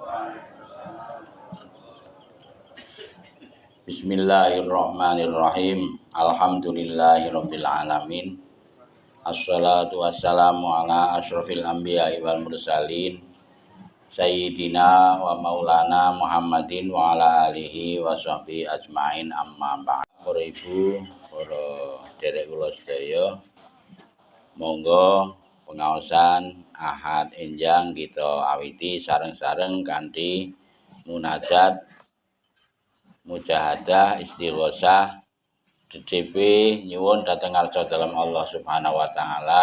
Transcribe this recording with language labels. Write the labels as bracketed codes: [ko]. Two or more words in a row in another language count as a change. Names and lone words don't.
[ar] بسم الله الرحمن الرحيم. الحمد لله رب العالمين. والصلاة والسلام على أشرف الأنبياء والمرسلين سيدنا ومولانا محمد وعلى آله وصحبه أجمعين، أما بعد. [jv] Para ibu, para derek kula sedaya, monggo pengaosan Ahad enjang kita awiti sareng-sareng kanthi munajat mujahadah istighosah DDP nyuwun dhateng ngarsa dalem [ar] الله سبحانه وتعالى.